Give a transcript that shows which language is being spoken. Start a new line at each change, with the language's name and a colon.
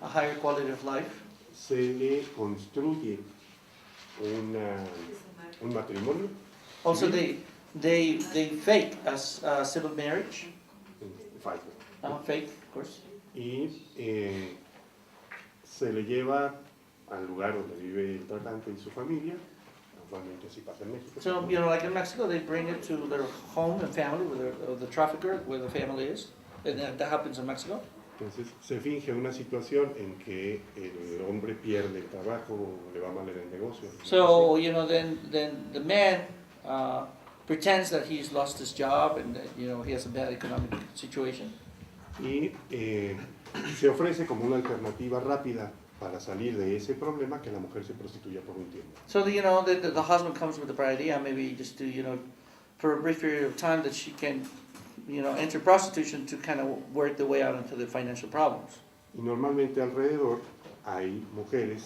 English: a higher quality of life.
Spanish: se le construye un matrimonio,
English: Also, they fake a civil marriage,
Spanish: falso,
English: fake, of course.
Spanish: y se le lleva al lugar donde vive el tratante y su familia, normalmente así pasa en México.
English: So, like in Mexico, they bring it to their home and family, where the trafficker, where the family is. And that happens in Mexico.
Spanish: Entonces se finge una situación en que el hombre pierde el trabajo, o le va mal en el negocio.
English: So, then the man pretends that he's lost his job and that, he has a bad economic situation.
Spanish: Y se ofrece como una alternativa rápida para salir de ese problema que la mujer se prostituya por un tiempo.
English: So, the husband comes with the bright idea, maybe just to, for a brief period of time that she can, enter prostitution to kind of work the way out into the financial problems.
Spanish: Y normalmente alrededor hay mujeres